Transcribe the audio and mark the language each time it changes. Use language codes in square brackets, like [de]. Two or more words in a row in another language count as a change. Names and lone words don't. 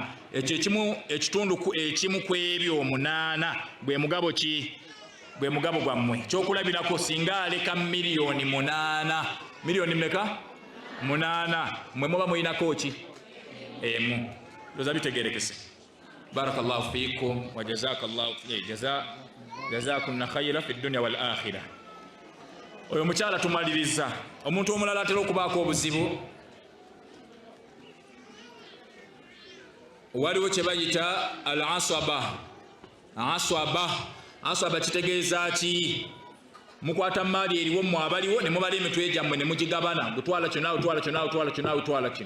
[lg] Ekyo ekimu ku ebyo 8 bwe mugabo ki? Bwe mugabo gwammwe. Kyokulabirako singa aleka miliyoni 8. Miliyoni mmeka? 8. Mwe muba mulinako ki? Emu. Ndoza bitegerekese. [ar] بارك الله فيكم وجزاك الله جزاكن خيرا في الدنيا والآخرة. [lg] Oyo mukyala tumaliriza. Omuntu omulala atera okubaako obuzibu. Waliwo kye bayita al aswaba kitegeeza ki? Mukwata maali eriwo mmwe abaliwo ne mubala emitwe gyammwe ne mugigabana gutwala kyo naawe twala kyo naawe twala kyo naawe twala kino.